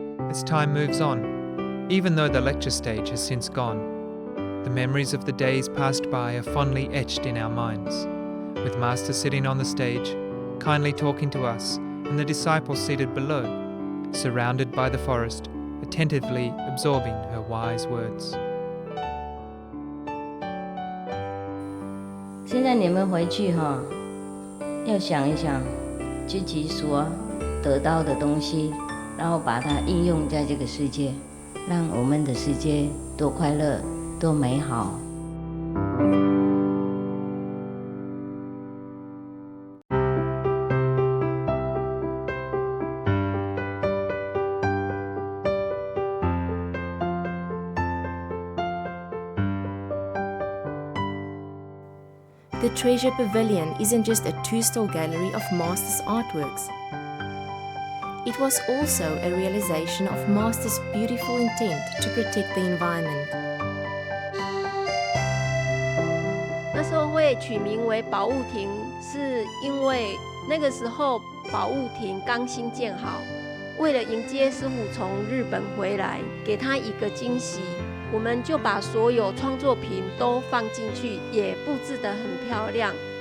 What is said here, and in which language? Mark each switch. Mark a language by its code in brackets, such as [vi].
[en] As time moves on, even though the lecture stage has since gone, the memories of the days passed by are fondly etched in our minds, with Master sitting on the stage, kindly talking to us, and the disciples seated below, surrounded by the forest, attentively absorbing her wise words. [zh] 现在你们回去要想一想自己所得到的东西，然后把它应用在这个世界，让我们的世界多快乐、多美好。 [en] The Treasure Pavilion isn't just a 2-stall gallery of Master's artworks. It was also a realization of Master's beautiful intent to protect the environment. [zh] 那时候会取名为宝物亭，是因为那个时候宝物亭刚新建好，为了迎接师父从日本回来，给他一个惊喜。我们就把所有创作品都放进去，也布置得很漂亮。